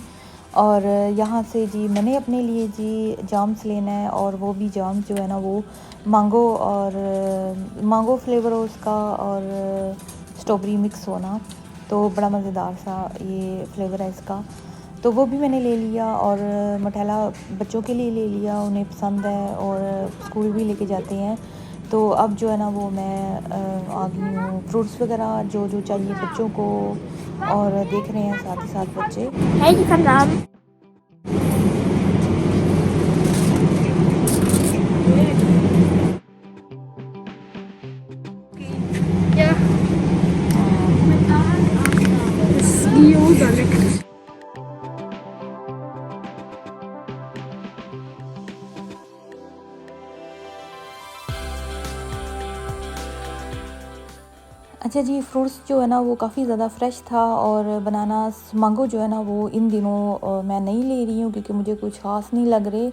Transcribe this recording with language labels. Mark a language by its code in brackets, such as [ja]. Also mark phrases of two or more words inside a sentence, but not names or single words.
[hi] और यहाँ से जी मैंने अपने लिए जी जाम्स लेना है, और वो भी जाम्स जो है ना वो [en] mango flavor [hi] हो उसका, और स्ट्रॉबेरी मिक्स होना, तो बड़ा मज़ेदार सा ये फ्लेवर है इसका। तो वो भी मैंने ले लिया, और मठेला बच्चों के लिए ले लिया, उन्हें पसंद है और स्कूल भी लेके जाते हैं। तो अब जो है ना वो मैं आ गई हूँ फ्रूट्स वगैरह जो जो चाहिए बच्चों को, और देख रहे हैं साथ ही साथ बच्चे। [de] Hey, die kann da haben. Ja. Das ist Gyoza lecker. [hi] अच्छा जी फ्रूट्स जो है ना वो काफ़ी ज़्यादा फ्रेश था, और [en] bananas mango [hi] जो है ना वो इन दिनों मैं नहीं ले रही हूँ क्योंकि मुझे कुछ ख़ास नहीं लग रहे।